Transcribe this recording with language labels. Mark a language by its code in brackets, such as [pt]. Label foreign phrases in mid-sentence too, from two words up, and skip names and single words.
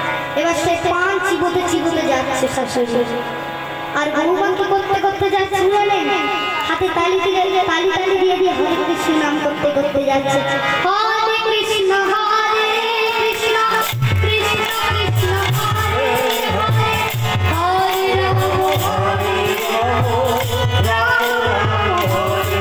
[bn] এবার সে পান চিবোতে চিবোতে যাচ্ছে শাশুড়ি। আর হনুমান কি করতে করতে যাচ্ছে জানেন? হাতে তালি দিয়ে তালি তালি দিয়ে দিয়ে হরে কৃষ্ণ নাম করতে করতে যাচ্ছে। [sa] হরে কৃষ্ণ হরে কৃষ্ণ কৃষ্ণ কৃষ্ণ হরে হরে হরে রাম হরে রাম রাম রাম হরে